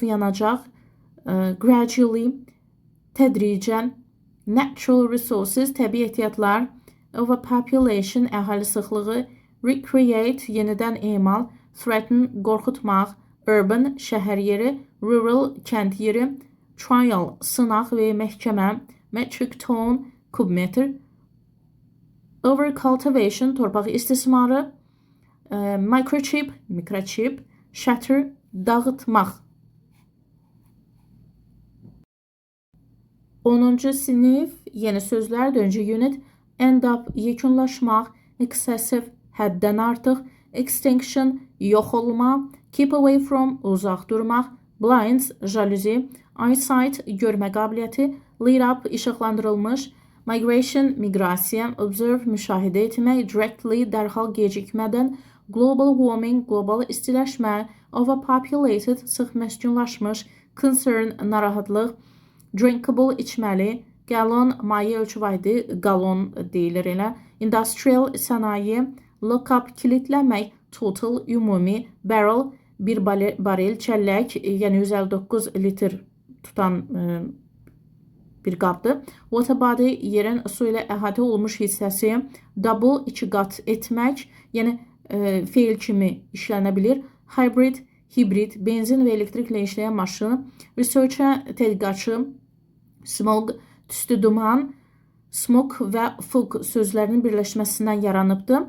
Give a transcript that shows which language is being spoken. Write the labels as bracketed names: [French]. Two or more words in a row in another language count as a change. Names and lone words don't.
[Azerbaijani] yanacaq, gradually tədricən, [English] natural resources [Azerbaijani] təbii ehtiyatlar, overpopulation əhali sıxlığı, recreate yenidən emal, threaten qorxutmaq, urban şəhər yeri, rural kənd yeri, trial sınaq və məhkəmə, [English] metric ton [Azerbaijani] kubmetr, overcultivation torpaq istismarı, microchip mikrochip, shatter dağıtmaq. 10-cu sinif yeni sözlər, 4-cü unit, [English] end up [Azerbaijani] yekunlaşmaq, excessive həddən artıq, extinction yox olma, [English] keep away [Azerbaijani] from uzaq durmaq, blinds jaluzi, eyesight görmə qabiliyyəti, [English] lead up [Azerbaijani] işıqlandırılmış, migration miqrasiya, observe müşahidə etmək, directly dərhal gecikmədən, [English] global warming [Azerbaijani] qlobal istiləşmə, overpopulated sıx məskunlaşmış, concern narahatlıq, drinkable içməli, gallon maye ölçü vahidi, galon deyilir elə, industrial sənaye, [English] lock up [Azerbaijani] kilitləmək, total ümumi, barrel bir barel çəllək, yəni 159 litr tutan bir qabdır. [English] Water body [Azerbaijani] yerin su ilə əhatə olmuş hissəsi, double iki qat etmək, yəni feil kimi işlənə bilir. Hybrid hibrid, benzin və elektriklə işləyən maşın, researcher tədqiqatçı, smog tüstü duman, smoke və fog sözlərinin birləşməsindən yaranıbdır.